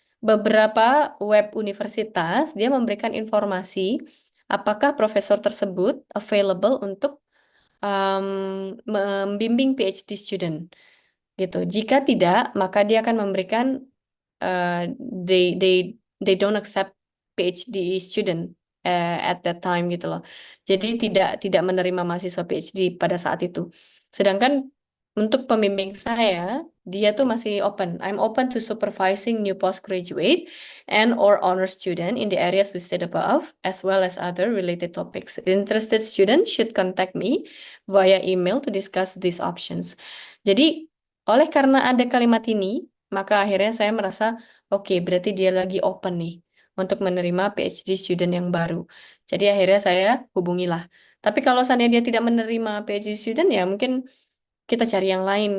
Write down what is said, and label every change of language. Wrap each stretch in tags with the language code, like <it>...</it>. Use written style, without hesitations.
<id>Beberapa web universitas dia memberikan informasi apakah profesor tersebut available untuk um, membimbing PhD student gitu. Jika tidak, maka dia akan memberikan uh,</id> <en>they they they don't accept PhD student at that time</en> <id>gitu loh. Jadi tidak menerima mahasiswa PhD pada saat itu. Sedangkan untuk pembimbing saya, dia tuh masih open.</id> <en>I'm open to supervising new postgraduate and or honor student in the areas listed above, as well as other related topics. Interested students should contact me via email to discuss these options.</en> <id>Jadi, oleh karena ada kalimat ini, maka akhirnya saya merasa, oke, berarti dia lagi open nih untuk menerima PhD student yang baru. Jadi akhirnya saya hubungilah. Tapi kalau seandainya dia tidak menerima PhD student, ya mungkin kita cari yang lain.</id>